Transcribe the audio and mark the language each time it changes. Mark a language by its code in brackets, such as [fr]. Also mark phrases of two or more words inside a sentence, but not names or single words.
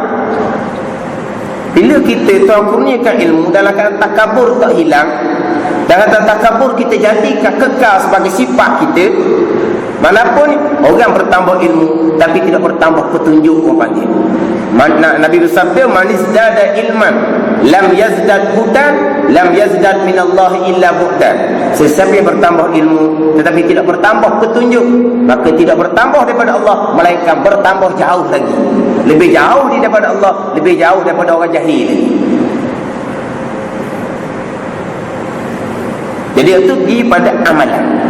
[ms] Bila kita Tuhan kurniakan ilmu dalam keadaan takabur tak hilang, dalam keadaan takabur kita jadikan kekal sebagai sifat kita. Manapun orang bertambah ilmu tapi tidak bertambah petunjuk, orang panggil. Nabi bersabda, [ar] من ازداد علما لم يزدد هدى لم يزدد من الله إلا بعدا. [ms] Sesiapa yang bertambah ilmu tetapi tidak bertambah petunjuk, maka tidak bertambah daripada Allah, melainkan bertambah jauh lagi. Lebih jauh daripada Allah, lebih jauh daripada orang jahil. Jadi itu pergi pada amalan.